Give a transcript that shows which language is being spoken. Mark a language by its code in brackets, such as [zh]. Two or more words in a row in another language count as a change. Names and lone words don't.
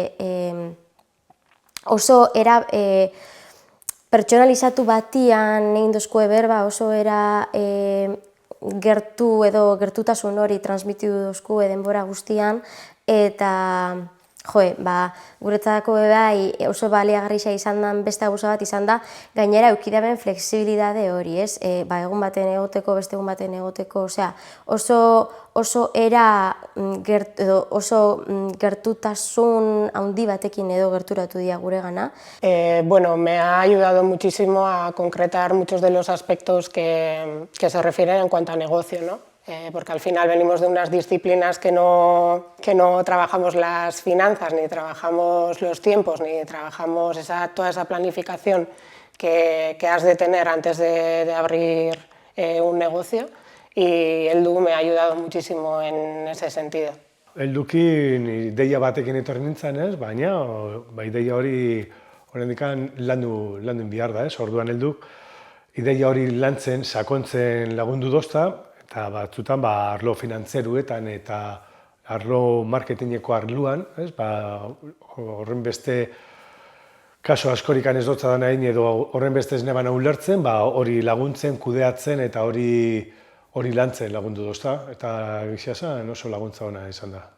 [eu] oso era pertsonalizatu batian egin dozkue berba, oso era gertu edo gertutasun hori transmititu dozkue denbora guztian eta guretzako bai oso baliagarria izan den beste gauza bat izan da gainera eukidaben flexibilitate hori, ez? Egun baten egoteko, beste egun baten egoteko, oso era oso gertutasun handi batekin edo gerturatu dira guregana. [es] Me ha ayudado muchísimo a concretar muchos de los aspectos que se refieren en cuanto a negocio, ¿no? Porque al final venimos de unas disciplinas que no trabajamos las finanzas, ni trabajamos los tiempos, ni trabajamos toda esa planificación que has de tener antes de abrir un negocio, y Heldu me ha ayudado muchísimo en ese sentido. [eu] Heldukin ideia batekin etorri nintzen, baina ideia hori oraindik landu behar da, orduan Helduk ideia hori lantzen, sakontzen lagundu dozta, eta batzutan arlo finantzeruetan eta arlo marketingeko arluan, horren beste kaso askorikan ez dotza dana egin edo horren beste ez nebana ulertzen, hori laguntzen, kudeatzen eta hori lantzen lagundu dozta, eta egia oso laguntza ona izan da.